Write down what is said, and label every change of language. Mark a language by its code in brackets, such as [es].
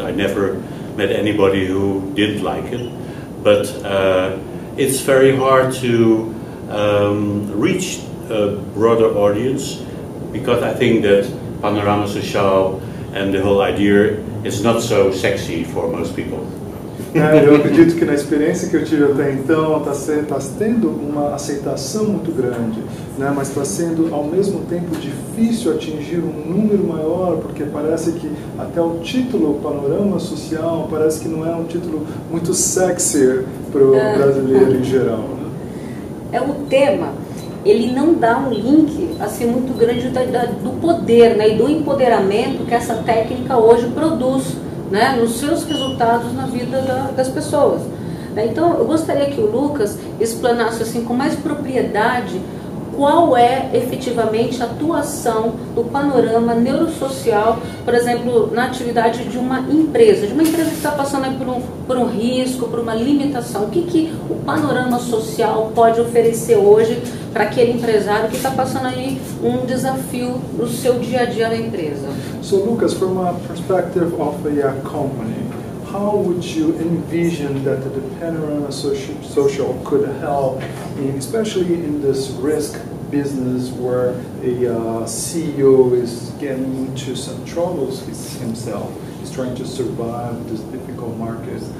[en] I never met anybody who didn't like it, but it's very hard to reach a broader audience, because I think that Panorama Social and the whole idea is not so sexy for most people. [pt] Eu acredito que na experiência que eu tive até então está tendo uma aceitação muito grande, mas está sendo ao mesmo tempo difícil atingir um número maior, porque parece que até o título Panorama Social parece que não é um título muito sexy para o brasileiro em geral. É o tema. Ele não dá um link assim muito grande do poder, e do empoderamento que essa técnica hoje produz, nos seus resultados na vida das pessoas. Então, eu gostaria que o Lucas explanasse assim com mais propriedade qual é efetivamente a atuação do panorama neurosocial, por exemplo, na atividade de uma empresa que está passando aí por um risco, por uma limitação. O que o panorama social pode oferecer hoje para aquele empresário que está passando aí um desafio no seu dia a dia na empresa? [en] So, Lucas, from a perspective of a company, how would you envision that the Panorama Social could help, especially in this risk business where a CEO is getting into some troubles himself, he's trying to survive this difficult market?